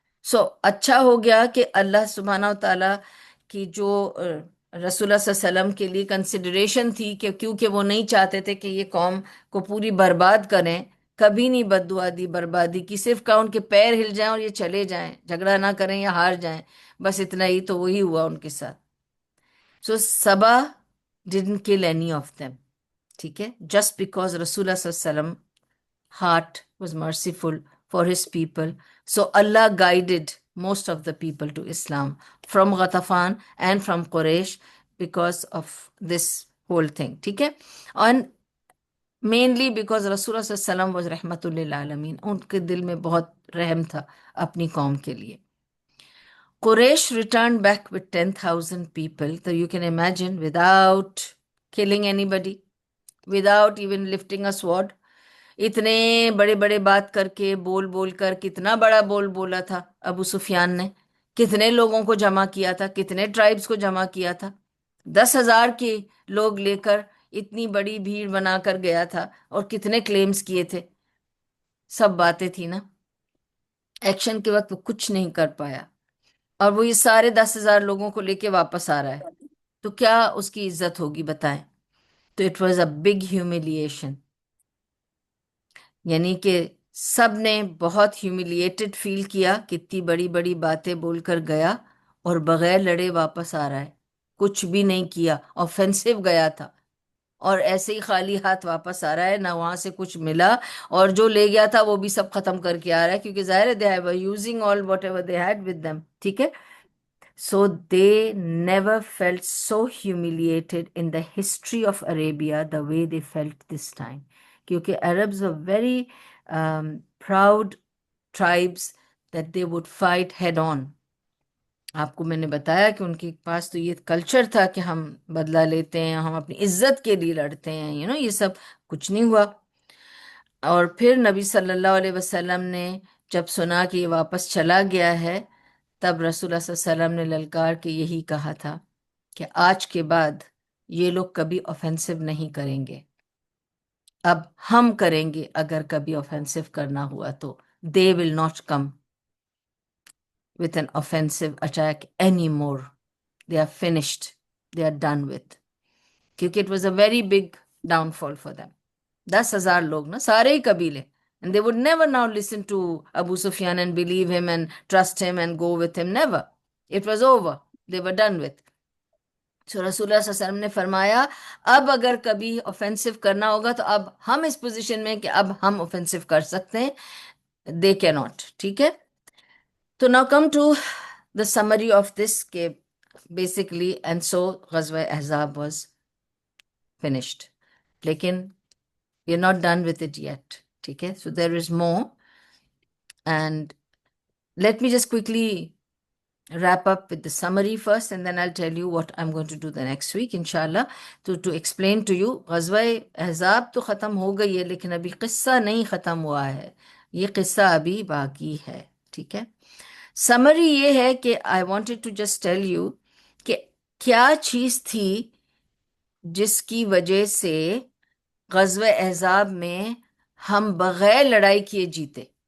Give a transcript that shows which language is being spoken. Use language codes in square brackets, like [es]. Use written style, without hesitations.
[ur] سو اچھا ہو گیا کہ اللہ سبحانہ و تعالیٰ کی جو رسول اللہ صلی اللہ علیہ وسلم کے لیے کنسیڈریشن تھی، کہ کیونکہ وہ نہیں چاہتے تھے کہ یہ قوم کو پوری برباد کریں، کبھی نہیں بد دعا دی بربادی کی، صرف کہا ان کے پیر ہل جائیں اور یہ چلے جائیں، جھگڑا نہ کریں یا ہار جائیں، بس اتنا ہی. تو وہی ہوا ان کے ساتھ. [en] So سبا didn't kill any of them. [ur] ٹھیک ہے. [en] just because رسول اللہ صلی اللہ علیہ وسلم heart was merciful for his people, so Allah guided most of the people to Islam from Ghatafan and from Quraysh because of this whole thing. [ur] ٹھیک ہے. [en] and mainly because [ur] رسول اللہ صلی اللہ علیہ وسلم was رحمت للعالمین، ان کے دل میں بہت رحم تھا اپنی قوم کے لیے. [en] Quraysh returned back with 10,000 people. So you can imagine, without killing anybody, without even lifting a sword, [ur] اتنے بڑے بڑے بات کر کے بول بول کر، کتنا بڑا بول بولا تھا ابو سفیان نے، کتنے لوگوں کو جمع کیا تھا، کتنے ٹرائبز کو جمع کیا تھا، 10,000 کے لوگ لے کر اتنی بڑی بھیڑ بنا کر گیا تھا، اور کتنے کلیمز کیے تھے. سب باتیں تھی نا. ایکشن کے وقت وہ کچھ نہیں کر پایا، اور وہ یہ سارے 10,000 لوگوں کو لے کے واپس آ رہا ہے، تو کیا اس کی عزت ہوگی بتائیں. [en] تو it was a big humiliation. [ur] یعنی کہ سب نے بہت ہیومیلیٹڈ فیل کیا، کتنی بڑی بڑی باتیں بول کر گیا اور بغیر لڑے واپس آ رہا ہے، کچھ بھی نہیں کیا، آفینسو گیا تھا، اور ایسے ہی خالی ہاتھ واپس آ رہا ہے، نہ وہاں سے کچھ ملا، اور جو لے گیا تھا وہ بھی سب ختم کر کے آ رہا ہے، کیونکہ ظاہر ہے [en] they were using all whatever they had with them. [ur] ٹھیک ہے. [en] So they never felt so humiliated in the history of Arabia the way they felt this time. کیونکہ Arabs were very proud tribes that they would fight head on. [ur] آپ کو میں نے بتایا کہ ان کے پاس تو یہ کلچر تھا کہ ہم بدلہ لیتے ہیں، ہم اپنی عزت کے لیے لڑتے ہیں، یہ سب کچھ نہیں ہوا۔ اور پھر نبی صلی اللہ علیہ وسلم نے جب سنا کہ یہ واپس چلا گیا ہے، تب رسول اللہ صلی اللہ علیہ وسلم نے للکار کے یہی کہا تھا کہ آج کے بعد یہ لوگ کبھی آفینسو نہیں کریں گے، اب ہم کریں گے اگر کبھی آفینسو کرنا ہوا تو۔ [en] They will not come with an offensive attack anymore. They are finished. They are done with. کیونکہ it was a very big downfall for them. [ur] 10,000 لوگ نا، سارے ہی قبیلے. [en] And they would never now listen to Abu Sufyan and believe him and trust him and go with him. Never. It was over. They were done with. [ur] So رسول اللہ صلی اللہ علیہ وسلم نے فرمایا اب اگر کبھی offensive کرنا ہوگا تو اب ہم اس پوزیشن میں کہ اب ہم offensive کر سکتے ہیں. [en] They cannot. [ur] ٹھیک ہے؟ تو [en] now come to the summary of this کہ basically and so غزوہ احزاب was finished. لیکن we're not done with it yet. [ur] ٹھیک ہے؟ [en] So there is more, and let me just quickly wrap up with the summary first and then I'll tell you what I'm going to do the next week inshallah to explain to you. [ur] غزوہ احزاب تو ختم ہو گئی ہے لیکن ابھی قصہ نہیں ختم ہوا ہے، یہ قصہ ابھی باقی ہے. ٹھیک ہے؟ سمری یہ ہے کہ [en] I wanted to just tell you [ur] کہ کیا چیز تھی جس کی وجہ سے غزوہ احزاب میں ہم بغیر لڑائی کیے جیتے.